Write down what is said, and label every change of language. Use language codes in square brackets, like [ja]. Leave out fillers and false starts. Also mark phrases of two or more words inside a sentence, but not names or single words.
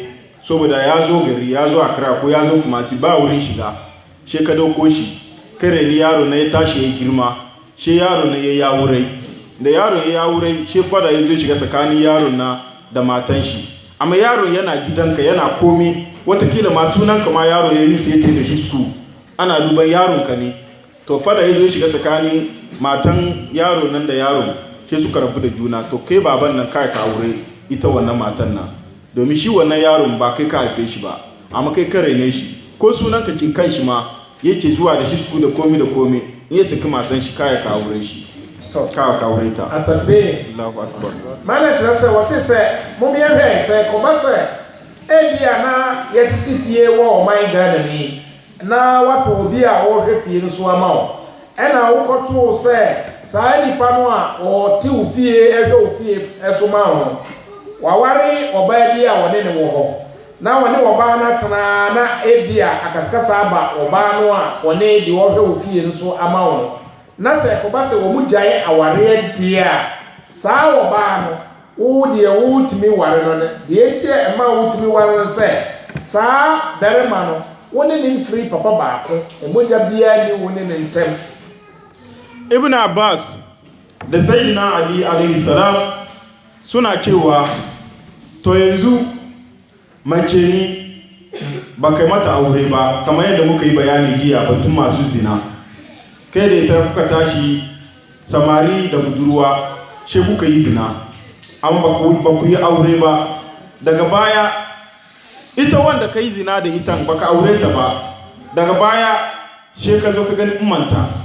[ha] saboda yazo gari yazo Accra ko yazo kuma si ba wurin shiga she ka dauko shi kare ni yaro na ya tashi ya girma she yaro na ya aure da yaro ya aure she fada yazo shiga tsakanin yaron na da matan shi amma yaro yana gidanka yana komi watakila ma sunanka ma yaro ya yi sai ya da shi school ana duban yaron ka ne to fada yazo shiga tsakanin matan yaro nan da yaro sai suka rabu da juna to kai baban nan kai ka aure ita wannan matan nan domin shi wannan yaron ba kai ka haife shi ba amma kai kare ne shi ko sunan ka ce kan shi ma yake zuwa da shi su da komi in ya saki matan shi kaya ka aure shi ka aure ta atabe [ar] الله أكبر [ak] mana kyerɛ sɛ wɔse sɛ momiɛhwɛ sɛ kɔba sɛ ebia na yɛsisi fie wɔ ɔman Ghana ni na wapɛ obi a wɔhwɛ fie no so ama wo ɛna wokɔtoo sɛ saa nipa no a ɔte wo fie ɛhwɛ wo fie ɛso ma wo waware ɔbaa bi a wɔne ne wɔ hɔ na wɔne ɔbaa no atena na ebia akasikasa aba ɔbaa no a wɔne de wɔhwɛ wo fie no so ama wo na sɛ kɔba sɛ wɔn mu gyae awareɛ deɛ a saa ɔbaa no wo deɛ wotumi ware no deɛ deɛ ɛma wotumi ware no sɛ saa barima no wɔne ne mfiri papa baako emogya biara ne wɔne ne ntɛm. [ha] Ibn Abbas da Sayyidina Ali [ar] عليه السلام [ha] suna cewa to yanzu mace ni ba kai mata aure ba kamar yadda muka yi bayani jiya batun masu zina kai da ita kuka tashi samari da budurwa she kuka yi zina amma ba ku yi aure ba daga baya ita wanda ka yi zina da ita ba ka aure ta ba daga baya she ka zo ka gani ummanta